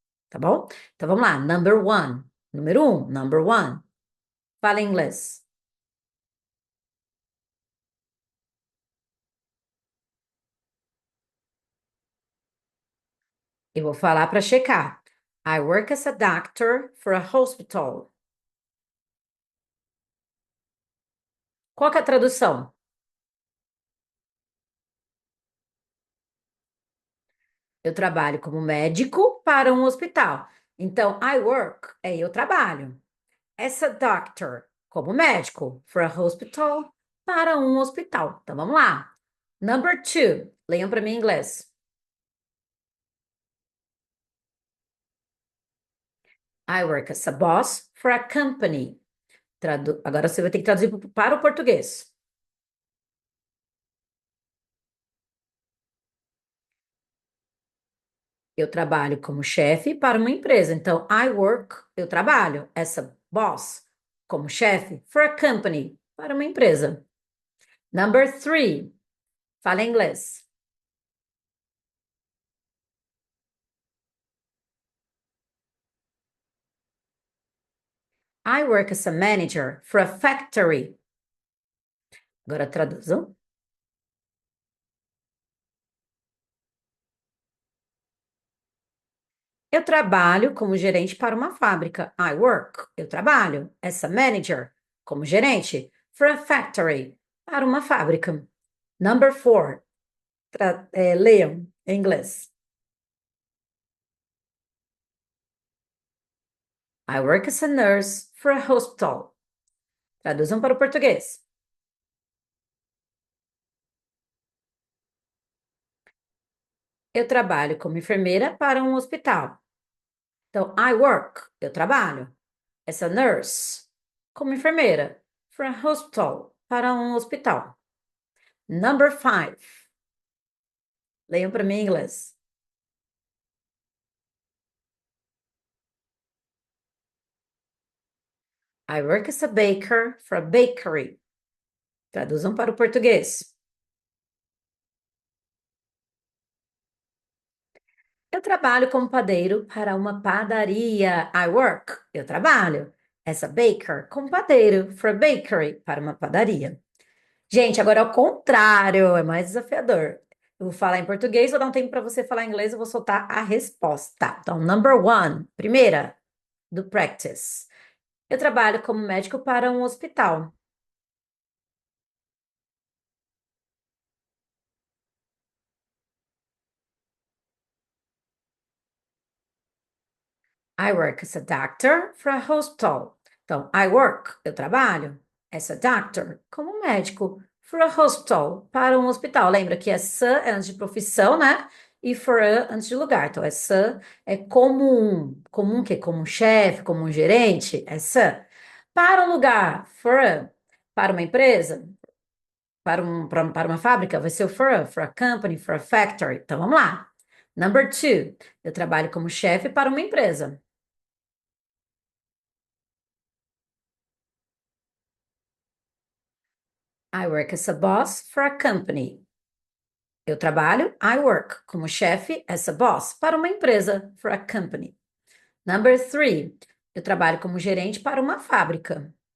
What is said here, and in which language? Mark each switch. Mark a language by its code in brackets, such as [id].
[pt] Tá bom? Então vamos lá. [en] Number one. [pt] Número um. Number one. Fala em inglês. Eu vou falar para checar. [en] I work as a doctor for a hospital. [pt] Qual que é a tradução? Eu trabalho como médico para um hospital. Então, [en] I work [pt] é eu trabalho. [en] As a doctor, [pt] como médico, [en] for a hospital, [pt] para um hospital. Então, vamos lá. [en] Number two. [pt] Leiam para mim em inglês. [en] I work as a boss for a company. [pt] Agora você vai ter que traduzir para o português. Eu trabalho como chefe para uma empresa. Então, [en] I work, [pt] eu trabalho, [en] essa boss, [pt] como chefe, [en] for a company, [pt] para uma empresa. [en] Number three, [pt] fala em inglês. [en] I work as a manager for a factory. [pt] Agora traduzam. Eu trabalho como gerente para uma fábrica. [en] I work, [pt] eu trabalho, [en] essa manager, [pt] como gerente, [en] for a factory, [pt] para uma fábrica. [en] Number four, [pt] leiam em inglês. [en] I work as a nurse for a hospital. [pt] Traduzam para o português. Eu trabalho como enfermeira para um hospital. Então, [en] I work, [pt] eu trabalho. [en] As a nurse, [pt] como enfermeira, [en] for a hospital, [pt] para um hospital. [en] Number five. [pt] Leiam para mim em inglês. [en] I work as a baker for a bakery. [pt] Traduzam para o português. Eu trabalho como padeiro para uma padaria. [en] I work. [pt] Eu trabalho. [en] As a baker, [pt] como padeiro [en] for a bakery, [pt] para uma padaria. Gente, agora é o contrário, é mais desafiador. Eu vou falar em português, vou dar um tempo para você falar em inglês, eu vou soltar a resposta. Então, [en] number one, [pt] primeira, [en] do practice. [pt] Eu trabalho como médico para um hospital. [en] I work as a doctor for a hospital. [pt] Então, [en] I work, [pt] eu trabalho, [en] as a doctor, [pt] como médico, [en] for a hospital, [pt] para um hospital. Lembra que essa é antes de profissão, né? E [en] for a [pt] antes de lugar. Então, essa é como um quê? Como um chefe, como um gerente, essa. Para um lugar, [en] for a, [pt] para uma empresa, para uma fábrica, vai ser o [en] for a company, for a factory. [pt] Então, vamos lá. [en] Number two, [pt] eu trabalho como chefe para uma empresa. [en] I work as a boss for a company. [pt] Eu trabalho, [en] I work, [pt] como chefe, [en] as a boss, [pt] para uma empresa, [en] for a company. Number three, [pt] eu trabalho como gerente para uma fábrica.